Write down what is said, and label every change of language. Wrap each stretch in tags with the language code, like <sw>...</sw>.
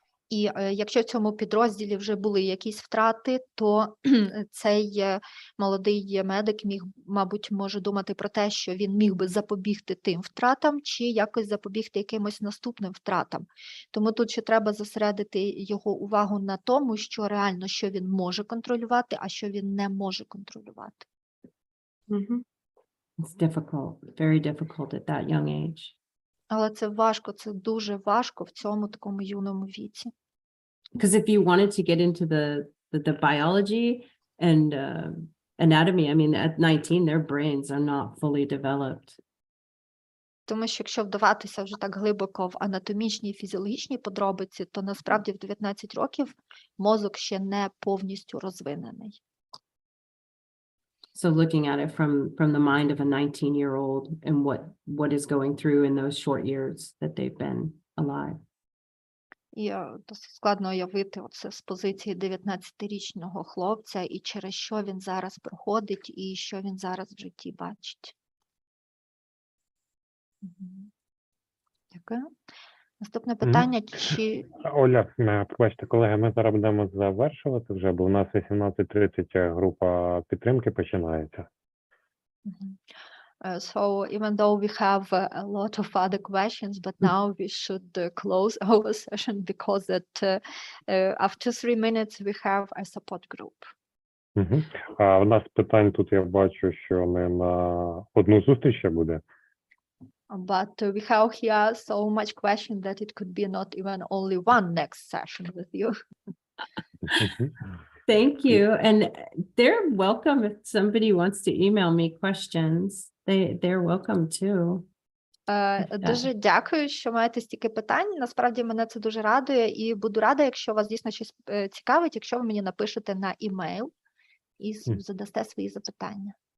<uk>І якщо в цьому підрозділі вже були якісь втрати, то цей молодий медик мабуть, може думати про те, що він міг би запобігти тим втратам чи якось запобігти якимось наступним втратам. Тому тут ще треба зосередити його увагу на тому, що реально, що він може контролювати, а що він не може контролювати.</uk> <en>It's difficult, very difficult at that young age.</en> <uk>Але це важко, це дуже важко в цьому такому юному віці.</uk> <en>Because if you wanted to get into the biology and anatomy, I mean, at 19, their brains are not fully developed.</en> <uk>Тому що якщо вдаватися вже так глибоко в анатомічні і фізіологічні подробиці, то насправді в 19 років мозок ще не повністю розвинений.</uk> <en>So looking at it from the mind of a 19-year-old and what is going through in those short years that they've been alive.</en> <uk>І досить складно уявити оце з позиції 19-річного хлопця і через що він зараз проходить і що він зараз в житті бачить. Дякую. Наступне питання, чи... Оля, пробачте, колеги, ми зараз будемо завершувати вже, бо у нас 18:30 група підтримки починається.</uk> <en>So even though we have a lot of other questions, but now we should close our session because after 3 minutes we have a support group.</en> <uk>А у нас питань тут, я бачу, що не на одну зустріч ще буде.</uk> <en>But we have here so much question that it could be not even only one next session with you. Thank you. And they're welcome if somebody wants to email me questions. They're welcome too.</en> <uk>Дуже дякую, що маєте стільки питань. Насправді мене це дуже радує і буду рада, якщо вас дійсно щось цікавить, якщо ви мені напишете на імейл і задасте свої запитання.</uk>